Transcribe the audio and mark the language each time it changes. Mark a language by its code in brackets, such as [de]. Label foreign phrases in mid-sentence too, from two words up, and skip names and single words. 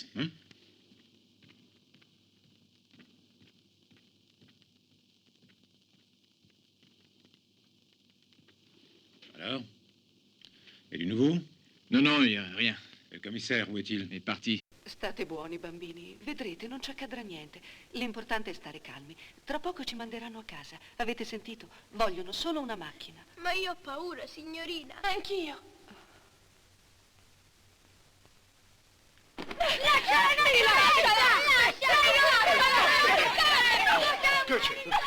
[fr] Hein? Alors? Et du nouveau? Non, non, il n'y a rien. Et le commissaire, où est-il? È parti. [it] State buoni, bambini. Vedrete, non ci accadrà niente. L'importante è stare calmi. Tra poco ci manderanno a casa. Avete sentito? Vogliono solo una macchina. Ma io ho paura, signorina. Anch'io. Che c'è?